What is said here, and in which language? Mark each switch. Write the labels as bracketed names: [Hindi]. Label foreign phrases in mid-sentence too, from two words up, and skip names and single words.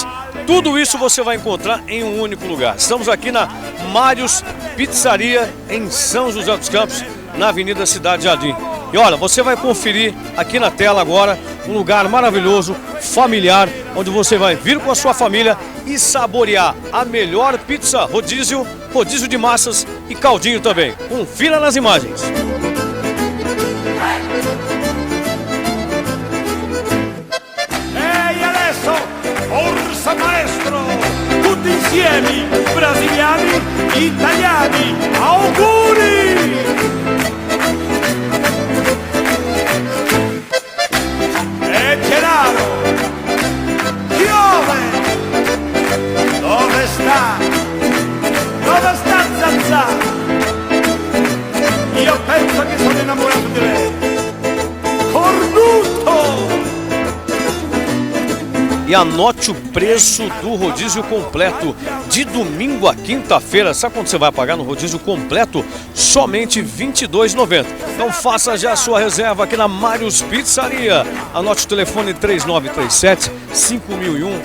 [Portuguese] Tudo isso você vai encontrar em um único lugar. Estamos aqui na Mários Pizzaria, em São José dos Campos, na Avenida Cidade Jardim. E olha, você vai conferir aqui na tela agora um lugar maravilhoso, familiar, onde você vai vir com a sua família e saborear a melhor pizza rodízio, rodízio de massas e caldinho também. Confira nas imagens. [Italian] E adesso, Orsa Maestro, tutti insieme, brasiliani, italiani, auguri! E Gennaro, piove! Dove sta? Dove sta Zazà? Io penso che sono innamorato di lei. Cornuto! [Portuguese] E anote o preço do rodízio completo de domingo a quinta-feira. Sabe quanto você vai pagar no rodízio completo? Somente R$ 22,90. Então faça já a sua reserva aqui na Mários Pizzaria. Anote o telefone 3937-5001.